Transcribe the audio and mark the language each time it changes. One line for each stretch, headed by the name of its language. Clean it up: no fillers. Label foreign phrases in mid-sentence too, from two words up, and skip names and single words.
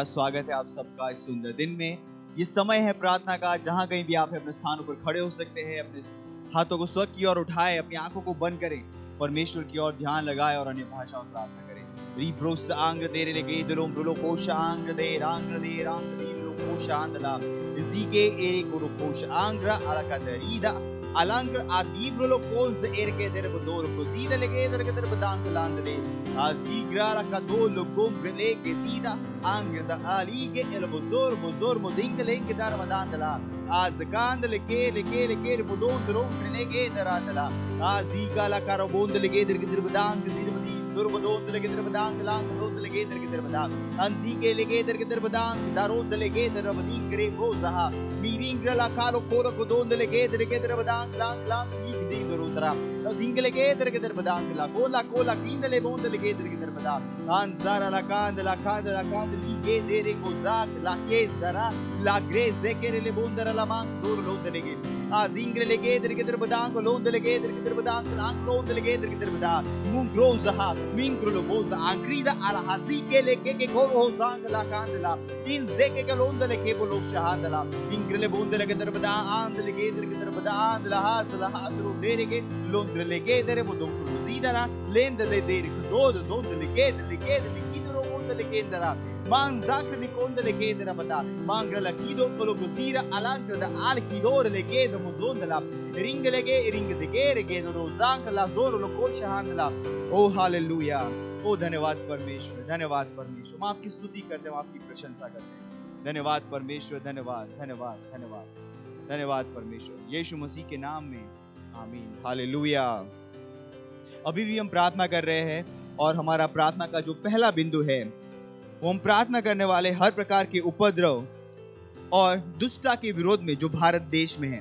Hindi: स्वागत है आप सबका इस सुंदर दिन में. ये समय है प्रार्थना का. जहां कहीं भी आप अपने स्थानों पर खड़े हो सकते हैं, अपने हाथों को स्वर्ग की ओर उठाएं, अपनी आंखों को बंद करें, परमेश्वर की ओर ध्यान लगाएं और अन्य भाषाओं में प्रार्थना करें. Ribros angre de relege de lombro posha angre de lo posha andala. Zige ere koro posha angra ala kadarida. Alangra adibro lo pons erke der bodor kozida lege der der badang landre. Azigra la kadolo gombre lege zida angra da alige el bozor moding lege dar madandala. Azgand lege bodon dron lege der andala. Aziga la karabond lege der badang zida Durbadon lege der badang lang dod lege der badang. Anzige lege der badang darod lege der bading gre bozaha. Miringra la kalo koro kodon lege der badang lang ig din durudra. Zingle lege der badang la kola kindle bond lege der badang. Anzara la kand lige dere gozak la kesara la greze kerele bondara la mang dur lod lege. Zingre lege der badang lod lege der badang lang lod lege der badang. Mungrozaha Mingro boza angrida ala hazike leke koro zangla kandla in zeke galonda leke bolo shahadala ingrele bonda leke derbada andle ge derbada andla hazla hadru derege londre leke dere bodon zidara lende le dere do leke likidro bonda leke ndara man zakre nikonda leke dera bada mangra lakido kolo gozira alankra da alkidore leke do mozondala ringelege ringdege rege do zangla zoro lo koshhandla ओ हालेलुया ओ धन्यवाद परमेश्वर हम आपकी स्तुति करते हैं हम आपकी प्रशंसा करते हैं धन्यवाद परमेश्वर धन्यवाद परमेश्वर यीशु मसीह के नाम में आमीन हालेलुया। अभी भी हम प्रार्थना कर रहे हैं और हमारा प्रार्थना का जो पहला बिंदु है वो हम प्रार्थना करने वाले हर प्रकार के उपद्रव और दुष्टता के विरोध में जो भारत देश में है।